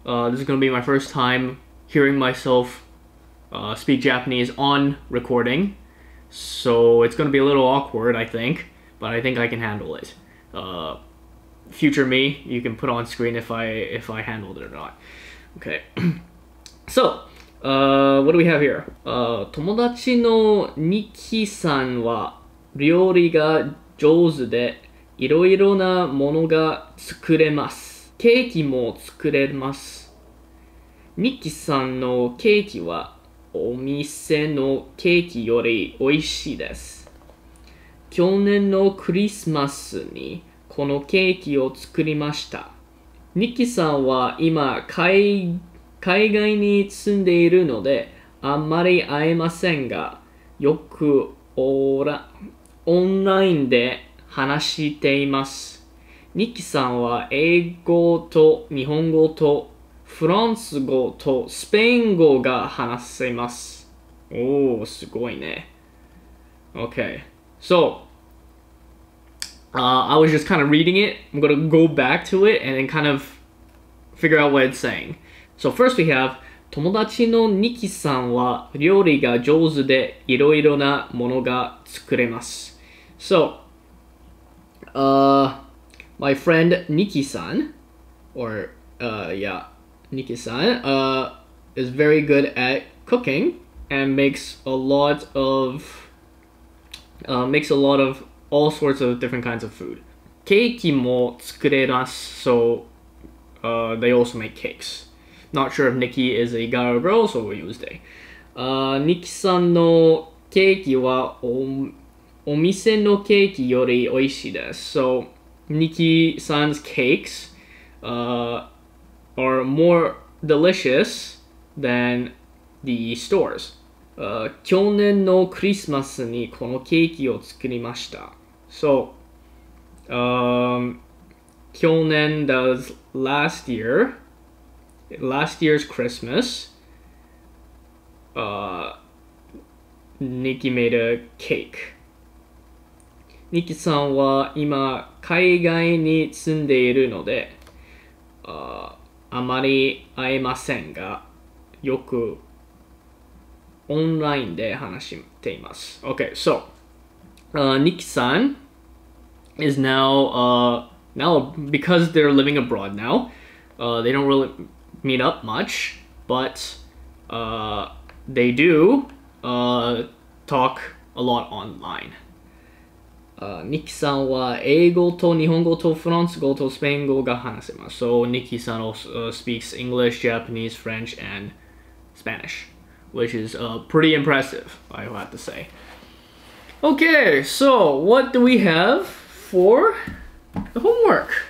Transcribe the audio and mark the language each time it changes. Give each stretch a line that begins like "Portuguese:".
English: This is gonna be my first time hearing myself speak Japanese on recording. So, it's gonna be a little awkward, I think. But I think I can handle it. Future me, you can put on screen if I handled it or not. Okay. So, what do we have here?
Japanese: 友達のニキさんは料理が上手でいろいろなものが作れます。ケーキも作れます。ニキさんのケーキはお店のケーキより美味しいです。去年のクリスマスにこのケーキを作りました。ニキさんは今海外に住んでいるのであんまり会えませんが、よくオンラインで話しています。ニキさんは英語と日本語とフランス語とスペイン語が話せます。おー、すごいね。
English: Okay, so I was just kind of reading it. I'm gonna go back to it and then kind of figure out what it's saying. So first we have
Japanese: 友達のニキさんは料理が上手でいろいろなものが作れます。
English: So, my friend Niki-san, or Niki-san, is very good at cooking and makes a lot of all sorts of different kinds of food.
Japanese: ケーキも作れます。
English: So, they also make cakes. Not sure if Nikki is a guy or girl, so we'll use they.
Japanese: Nikki-san no keiki waお店のケーキより美味しいです。
English: So, Nikki-san's cakes are more delicious than the stores.
Japanese: 去年のクリスマスにこのケーキを作りました。
English: So, 去年 that was last year's Christmas, Nikki made a cake.
Japanese: ニキさんは今海外に住んでいるのであまり会えませんがよくオンラインで話しています。
English: Okay, so Niki-san is now Now, because they're living abroad now, they don't really meet up much, but they do talk a lot online.
Japanese: ニキさんは英語と日本語とフランス語とスペイン語が話せます。
English: So Nikki san also speaks English, Japanese, French, and Spanish, which is pretty impressive, I have to say. Okay, so what do we have for the homework?